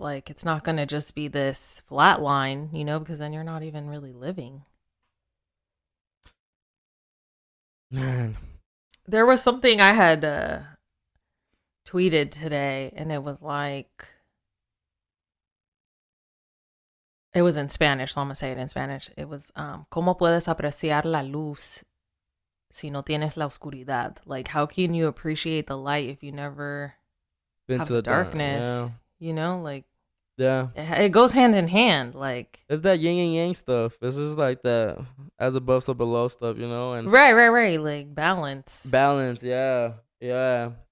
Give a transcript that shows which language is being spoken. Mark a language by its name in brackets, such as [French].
[English] Like it's not gonna just be this flat line, you know, because then you're not even really living. Man. There was something I had tweeted today, and it was like, it was in Spanish, so I'm gonna say it in Spanish. It was, [Spanish] ¿Cómo puedes apreciar la luz si no tienes la oscuridad? [English] Like, how can you appreciate the light if you never have the darkness? Yeah. You know, like, yeah, it goes hand in hand. Like, it's that yin and yang stuff. This is like that as above so below stuff, you know. And right, like balance, yeah.